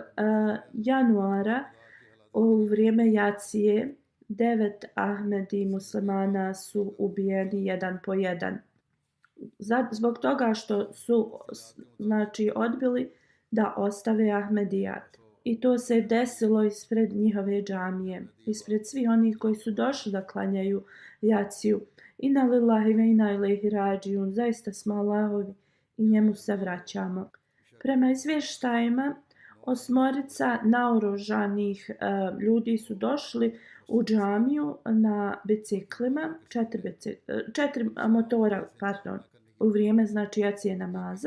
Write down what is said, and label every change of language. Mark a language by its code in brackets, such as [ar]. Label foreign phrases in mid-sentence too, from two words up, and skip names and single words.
[bs] januara u vrijeme jacije 9 Ahmedi muslimana su ubijeni jedan po jedan. Zbog toga što su znači odbili da ostave Ahmedijat. I to se desilo ispred njihove džamije, ispred svih onih koji su došli da klanjaju jaciju. [ar] إنا لله وإنا إليه راجعون, [bs] zaista smo Allahovi i njemu se vraćamo. Prema izvještajima, 8 naoružanih ljudi su došli u džamiju na biciklima, 4 motora, u vrijeme znači jacije namaza.